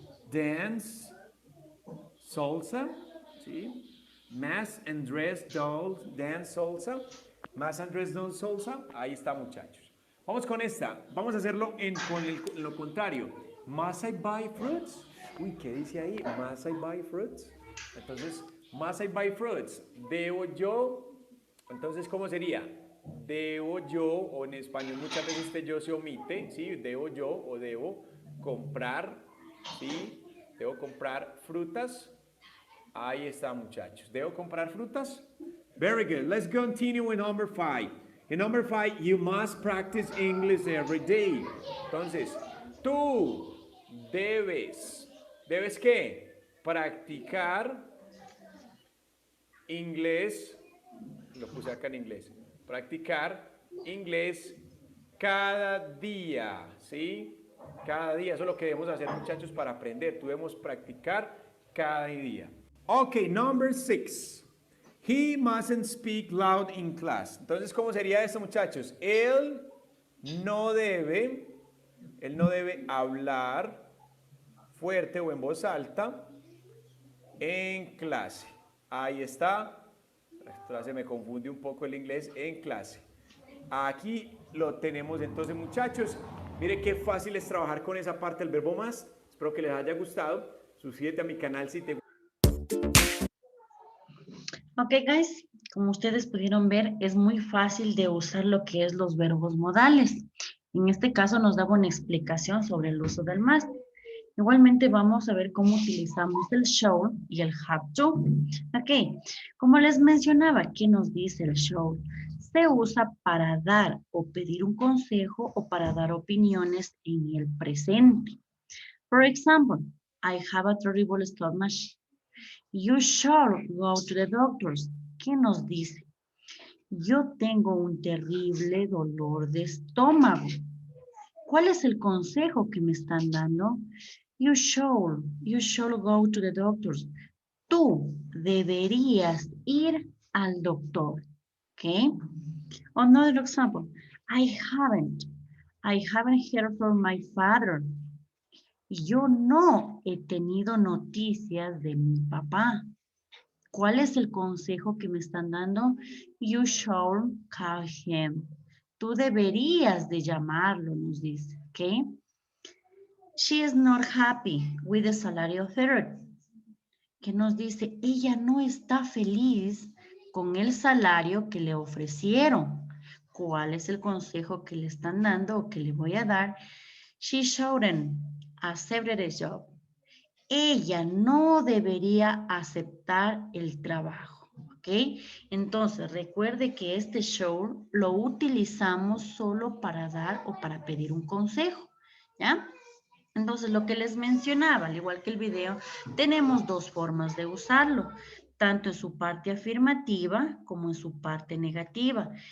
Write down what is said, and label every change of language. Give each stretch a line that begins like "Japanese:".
English: Dance salsa, ¿sí? Must Andrés dance salsa. Must Andrés dance salsa.
Spanish: Ahí está, muchachos. Vamos con esta. Vamos a hacerlo con lo contrario.
English: Must I buy fruits?
Spanish: Uy, ¿qué dice ahí?
English: Must I buy fruits? Entonces, must I buy fruits?
Spanish: ¿Debo yo? Entonces, ¿cómo sería? Debo yo, o en español muchas veces este yo se omite, ¿sí? Debo yo o debo comprar, ¿sí? Debo comprar frutas. Ahí está, muchachos. ¿Debo comprar frutas?
English: Very good. Let's continue with number 5. In number 5, you must practice English every day.
Spanish: Entonces, tú debes. ¿Debes qué? Practicar inglés. Lo puse acá en inglés. Practicar inglés cada día, ¿sí? Cada día. Eso es lo que debemos hacer, muchachos, para aprender. Tú debemos practicar cada día.
English: Ok, number 6. He mustn't speak loud in class.
Spanish: Entonces, ¿cómo sería esto, muchachos? Él no debe hablar fuerte o en voz alta en clase. Ahí está. Esta se me confunde un poco el inglés, en clase. Aquí lo tenemos entonces, muchachos. Mire qué fácil es trabajar con esa parte del verbo must. Espero que les haya gustado. Suscríbete a mi canal si te gusta.
English: Ok, guys,
Spanish: como ustedes pudieron ver, es muy fácil de usar lo que es los verbos modales. En este caso nos daba una explicación sobre el uso del must. Igualmente vamos a ver cómo utilizamos el should y el have to. Ok, como les mencionaba, ¿qué nos dice el should? Se usa para dar o pedir un consejo o para dar opiniones en el presente.
English: For example, I have a terrible stomach. You should go to the doctors.
Spanish: ¿Qué nos dice? Yo tengo un terrible dolor de estómago. ¿Cuál es el consejo que me están dando?
English: You should go to the doctors.
Spanish: Tú deberías ir al doctor.
English: Okay? Another example. I haven't heard from my father.
Spanish: Yo no he tenido noticias de mi papá. ¿Cuál es el consejo que me están dando?
English: You should call him.
Spanish: Tú deberías de llamarlo, nos dice, ¿ok?
English: She is not happy with the salary offered.
Spanish: Que nos dice, ella no está feliz con el salario que le ofrecieron. ¿Cuál es el consejo que le están dando o que le voy a dar?
English: She shouldn't accept the job.
Spanish: Ella no debería aceptar el trabajo, ¿ok? Entonces, recuerde que este should lo utilizamos solo para dar o para pedir un consejo, ¿ya? Entonces, lo que les mencionaba, al igual que el video, tenemos dos formas de usarlo, tanto en su parte afirmativa como en su parte negativa.